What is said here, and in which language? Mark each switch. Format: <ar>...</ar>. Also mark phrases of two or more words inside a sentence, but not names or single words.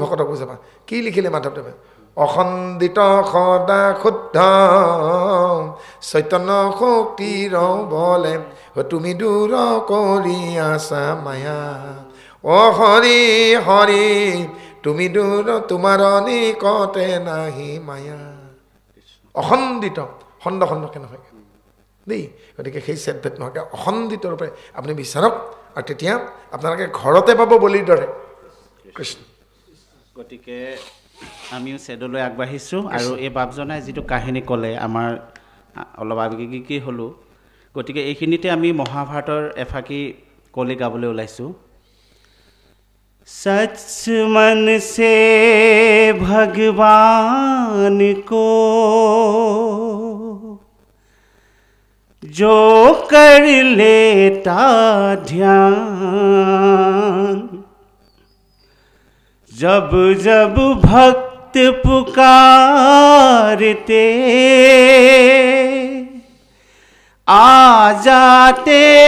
<as>ভকতক বুজাবা কি লিখিলে মাধৱদেৱে অখণ্ডিত সদা শুদ্ধ চৈতন্য শক্তিৰ বলে তুমি দূৰ কৰি আছা মায়া অ হৰি হৰি তুমি দূৰ তোমাৰ নিকটে নাহি মায়া অখণ্ডিত খণ্ড খণ্ডকে নহয় দেই গতিকে সেই চেদভেদ নোহোৱাকৈ অখণ্ডিত ৰূপে আপুনি বিচাৰক আৰু তেতিয়া আপোনালোকে ঘৰতে পাব বলিৰ দৰে কৃষ্ণ গতিকে আমিও চেদলৈ আগবাঢ়িছোঁ আৰু এই বাপজনাই যিটো কাহিনী ক'লে আমাৰ অলপ আবেগিকী হ'লোঁ গতিকে এইখিনিতে আমি মহাভাৰতৰ এফাকি কলি গাবলৈ ওলাইছোঁ</as> <hi>सच मन से भगवान को जो कर लेता ध्यान जब जब भक्त पुकारते आ जाते</hi>